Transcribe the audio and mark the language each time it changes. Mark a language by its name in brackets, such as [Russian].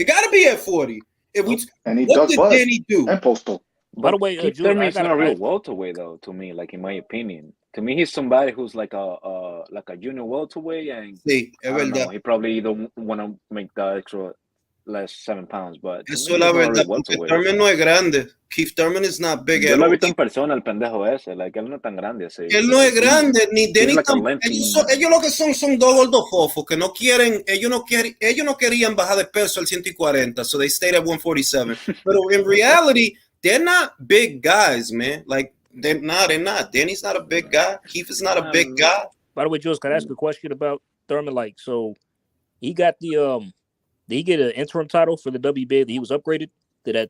[English] It got to be at 40. What did Danny do? And Postal. By the way, Thurman's not a real welterweight, though. To me, like, in my opinion, to me, he's somebody who's like a junior welterweight, and [Spanish] Sí, [English] I don't know, he probably don't want to make the extra less 7 pounds, but [Spanish] eso es la verdad, porque Thurman no es grande. [English] Keith Thurman is not big at all. [Spanish] Yo lo he visto en persona, el pendejo ese, like, él no es tan grande así. Él no es grande, ni Danny ellos lo que son dos gordofofos que no quieren, ellos no querían bajar de peso al 140, [English] so they stayed at 147. Pero in reality, they're not big guys, man. Like, they're not. Danny's not a big guy. Keith is not a big guy. By the way, Jules, can I ask a question about Thurman? Like, so he got the did he get an interim title for the WBA? He was upgraded? He had